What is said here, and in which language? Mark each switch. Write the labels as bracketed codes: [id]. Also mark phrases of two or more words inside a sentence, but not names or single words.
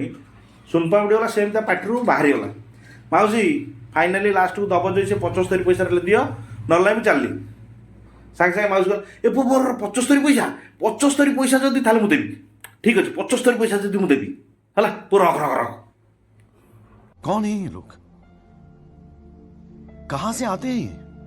[or] ସୁନପାମ୍ପୁଡ଼ି ବାଲା ସେମିତି ତା ପାଟିରୁ ବାହାରିଗଲା, ମାଉସୀ ଫାଇନାଲି ଲାଷ୍ଟକୁ ଦେବ ଯଦି ସେ 75 ପଇସାରେ ଦିଅ, ନହେଲେ ନାହିଁ ମୁଁ ଚାଲିଲି। ସାଙ୍ଗେ ସାଙ୍ଗେ ମାଉସୀ କହିଲା, ଏ ପୁଅ 75 ପଇସା ଯଦି ତାହେଲେ ମୁଁ ଦେବି, ଠିକ୍ ଅଛି 75 ପଇସା ଯଦି ମୁଁ ଦେବି, ହେଲା ତୁ ରଖ। [hi] कौन है ये लोग? कहां से आते हैं?